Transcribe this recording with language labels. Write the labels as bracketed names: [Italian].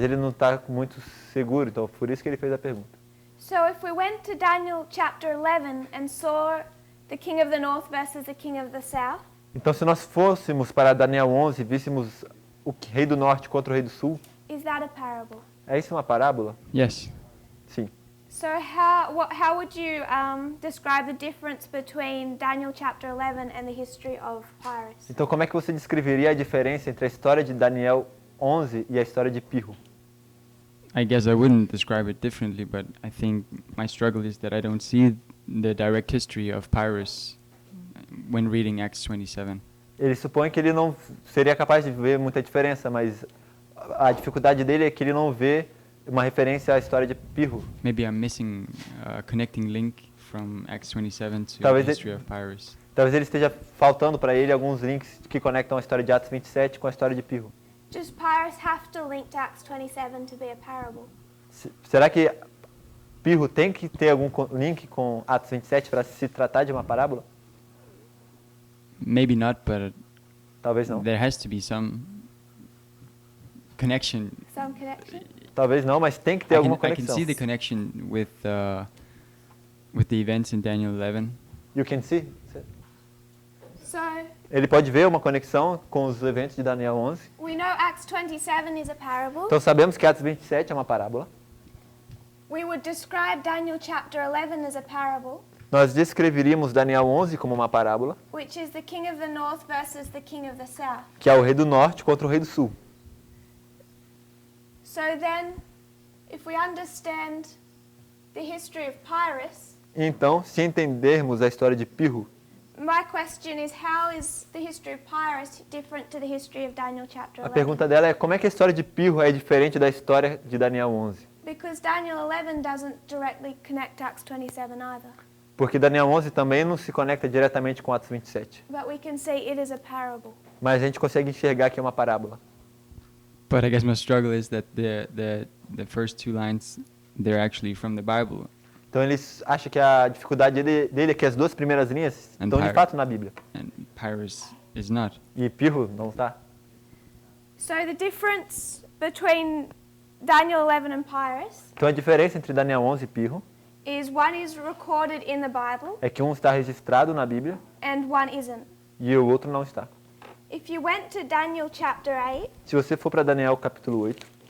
[Portuguese] Mas ele não está muito seguro, então por isso que ele fez a pergunta. [English] So if we went to Daniel chapter 11 and saw the king of the north versus the king of the south, [Portuguese] Então, se nós fôssemos para Daniel 11 e víssemos o rei do norte contra o rei do sul, [English] is that a parable? [Portuguese] é isso uma parábola? [English] Yes. [Portuguese] Sim. [English] So how would you describe the difference between Daniel chapter 11 and the history of Pyrrhus? [Portuguese] Então, como é que você descreveria a diferença entre a história de Daniel 11 e a história de Pirro? [English] I guess I wouldn't describe it differently, but I think my struggle is that I don't see the direct history of Pyrrhus when reading Acts 27. [Portuguese] Ele supõe que ele não seria capaz de ver muita diferença, mas a dificuldade dele é que ele não vê uma referência à história de Pirro. [English] Maybe I'm missing a connecting link from Acts 27 to [Portuguese] Talvez [English] the history of Pyrrhus. [Portuguese] Talvez ele esteja faltando para ele alguns links que conectam a história de Atos 27 com a história de Pirro. [English] Does Pyrrhus have to link to Acts 27 to be a parable? [Portuguese] Será que Pirro tem que ter algum link com Atos 27 para se tratar de uma parábola? [English] Maybe not, but [Portuguese] Talvez não. [English] there has to be some connection. Some connection? [Portuguese] Talvez não, mas tem que ter alguma [English] I can [Portuguese] conexão. [English] see the connection with the events in Daniel 11. You can see? So [Portuguese] Ele pode ver uma conexão com os eventos de Daniel 11. [English] we know Acts 27 is a parable. [Portuguese] Então sabemos que Atos 27 é uma parábola. [English] We would describe Daniel chapter 11 as a parable, [Portuguese] Nós descreveríamos Daniel 11 como uma parábola, [English] which is the king of the north versus the king of the south. [Portuguese] que é o rei do norte contra o rei do sul. [English] So then, if we understand the history of Pyrrhus, [Portuguese] Então, se entendermos a história de Pirro, [English] my question is how is the history of Pyrrhus different to the history of Daniel chapter [Portuguese] a [English] 11? [Portuguese] pergunta dela é como é que a história de Pirro é diferente da história de Daniel 11? [English] Because Daniel 11 doesn't directly connect Acts 27 either. [Portuguese] Porque Daniel 11 também não se conecta diretamente com Atos 27. [English] But we can see it is a parable. [Portuguese] Mas a gente consegue enxergar que é uma parábola. [English] But I guess my struggle is that the first two lines, they're actually from the Bible. [Portuguese] Então eles acham que a dificuldade dele é que as duas primeiras linhas estão de fato na Bíblia. [English] And Pyrrhus is not. [Portuguese] E Pirro não está. [English] So the difference between Daniel 11 and Pyrrhus [Portuguese] Então a diferença entre Daniel 11 e Pirro [English] is one is recorded in the Bible [Portuguese] é que um está registrado na Bíblia [English] and one isn't. [Portuguese] e o outro não está. [English] If you went to Daniel chapter 8, [Portuguese] Se você for para Daniel capítulo 8,